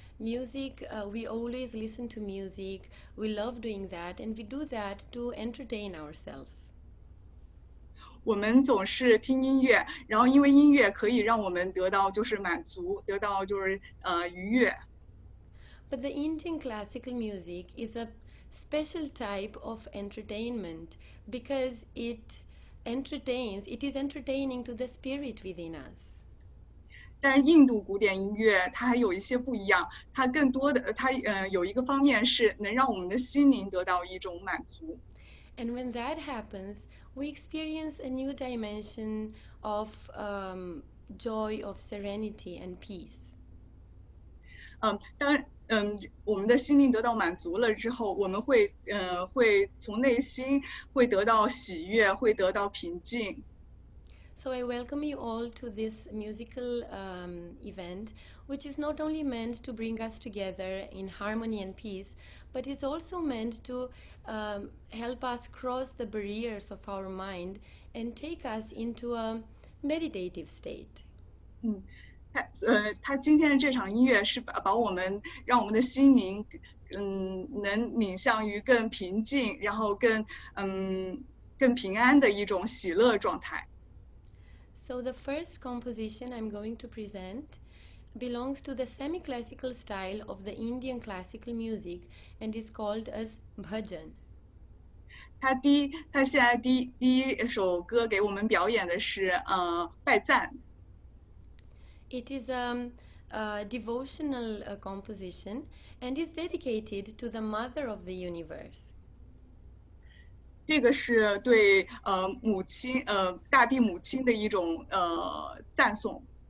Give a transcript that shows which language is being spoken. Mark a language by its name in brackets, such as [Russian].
[English] We always listen to music. We love doing that, and we do that to entertain ourselves. [Chinese] 我们总是听音乐，然后因为音乐可以让我们得到满足，得到愉悦。 [English] But the Indian classical music is a special type of entertainment because it is entertaining to the spirit within us. [Chinese] 但是印度古典音乐它还有一些不一样，它更多的有一个方面是能让我们的心灵得到一种满足。 [English] And when that happens, we experience a new dimension of joy, of serenity and peace. [Chinese] 我们的心灵得到满足了之后，我们会从内心会得到喜悦，会得到平静。 [English] So I welcome you all to this musical event, which is not only meant to bring us together in harmony and peace, but is also meant to help us cross the barriers of our mind and take us into a meditative state. [Chinese] 他今天的这场音乐是让我们的心灵能冥向于更平静，然后更平安的一种喜乐状态。 [English] So the first composition I'm going to present belongs to the semi-classical style of the Indian classical music and is called as bhajan. [Chinese] 他现在第一首歌给我们表演的是拜赞。 [English] It is a devotional composition and is dedicated to the Mother of the Universe. [Chinese] 这个是对母亲大地母亲的一种赞颂。